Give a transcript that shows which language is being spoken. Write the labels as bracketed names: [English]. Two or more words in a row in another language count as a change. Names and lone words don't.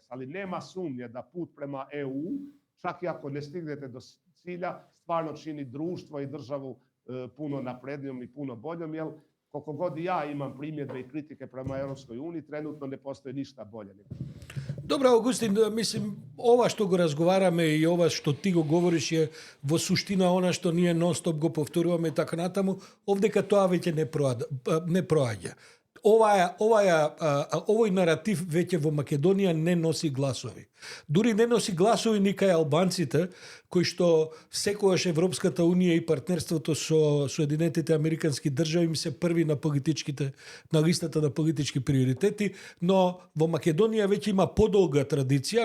[Croatian] Ali nema sumnje da put prema EU, čak i ako ne stignete do cilja, stvarno čini društvo i državu puno naprednijom i puno boljom, jer koliko god ja imam primjedbe i kritike prema Europskoj uniji, trenutno ne postoji ništa bolje. Dobro, Augustin, mislim, [Macedonian] ова што го разговараме и ова што ти го говориш е во суштина она што ние нон-стоп го повторуваме и така натаму, овдека тоа веќе не проаѓа. Овој наратив веќе во Македонија не носи гласови. Дури не носи гласови ни кај албанците, кои што секогаш Европската унија и партнерството со Соединетите Американски држави им се први на листата на политички приоритети, но во Македонија веќе има подолга традиција.